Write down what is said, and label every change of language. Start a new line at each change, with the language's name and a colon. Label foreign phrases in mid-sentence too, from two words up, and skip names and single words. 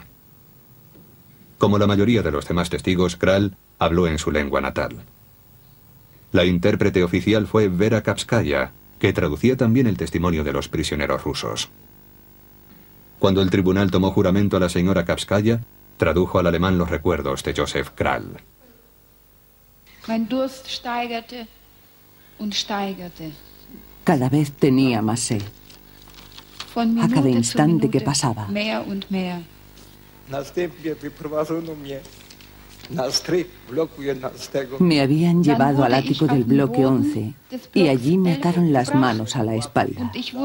Spanish: Como la mayoría de los demás testigos, Kral habló en su lengua natal. La intérprete oficial fue Vera Kapskaya, que traducía también el testimonio de los prisioneros rusos. Cuando el tribunal tomó juramento a la señora Kapskaya, tradujo al alemán los recuerdos de Joseph Kral.
German: Mein Durst steigerte und steigerte.
Spanish: Cada vez tenía más sed. A cada instante que pasaba. Me habían llevado al ático del bloque 11 y allí me ataron las manos a la espalda.